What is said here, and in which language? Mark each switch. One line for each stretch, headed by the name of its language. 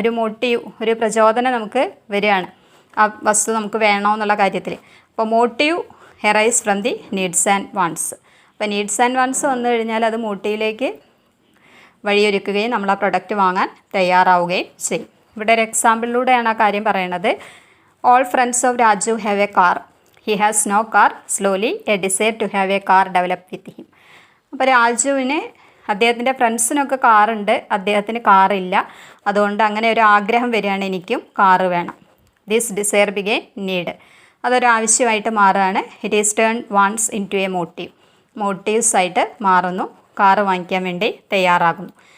Malayalam: ഒരു മോട്ടീവ്, ഒരു പ്രചോദനം നമുക്ക് വരികയാണ് ആ വസ്തു നമുക്ക് വേണമെന്നുള്ള കാര്യത്തിൽ.
English: അപ്പോൾ motive arise from the needs and wants.
Malayalam: അപ്പോൾ നീഡ്സ് ആൻഡ് വാണ്ട്സ് വന്നു കഴിഞ്ഞാൽ അത് മോട്ടീവിലേക്ക് വഴിയൊരുക്കുകയും നമ്മൾ ആ പ്രൊഡക്റ്റ് വാങ്ങാൻ തയ്യാറാവുകയും ചെയ്യും. ഇവിടെ ഒരു എക്സാമ്പിളിലൂടെയാണ് ആ കാര്യം പറയുന്നത്.
English: All friends of Raju have a car. He has no car. Slowly, a desire to have a car developed with him.
Malayalam: അപ്പോൾ രാജുവിന് അദ്ദേഹത്തിൻ്റെ ഫ്രണ്ട്സിനൊക്കെ കാറുണ്ട്, അദ്ദേഹത്തിന് കാറില്ല. അതുകൊണ്ട് അങ്ങനെ ഒരു ആഗ്രഹം വരികയാണ്, എനിക്കും കാറ് വേണം.
English: This desire begin need.
Malayalam: അതൊരു ആവശ്യമായിട്ട് മാറുകയാണ്.
English: It is turn wants into a motive.
Malayalam: Motifs ആയിട്ട് മാറുന്നു, കാറ് വാങ്ങിക്കാൻ വേണ്ടി തയ്യാറാകുന്നു.